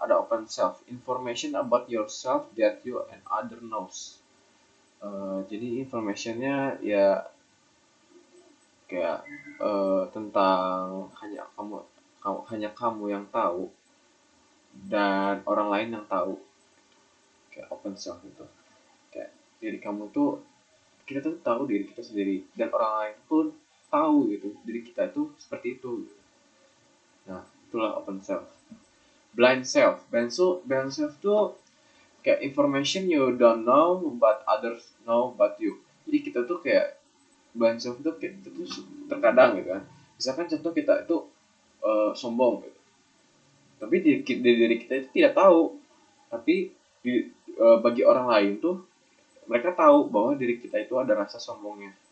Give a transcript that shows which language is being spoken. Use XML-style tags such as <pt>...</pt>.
<en>Ada open self, information about yourself that you and other knows.</en> <id>Jadi informationnya ya kayak tentang hanya kamu yang tahu dan orang lain yang tahu. Kayak open self itu kayak diri kamu tuh, kita tuh tahu diri kita sendiri, dan orang lain pun tahu gitu diri kita itu seperti itu gitu. Nah itulah open self.</id> <en>Blind self</en> <id>tuh kayak</id> <en>information you don't know but others know but you.</en> <id>Jadi kita tuh kayak blind self itu kayak kita tuh terkadang gitu kan, misalkan contoh kita itu sombong gitu, tapi diri kita itu tidak tahu, tapi bagi orang lain tuh mereka tahu bahwa diri kita itu ada rasa sombongnya.</id>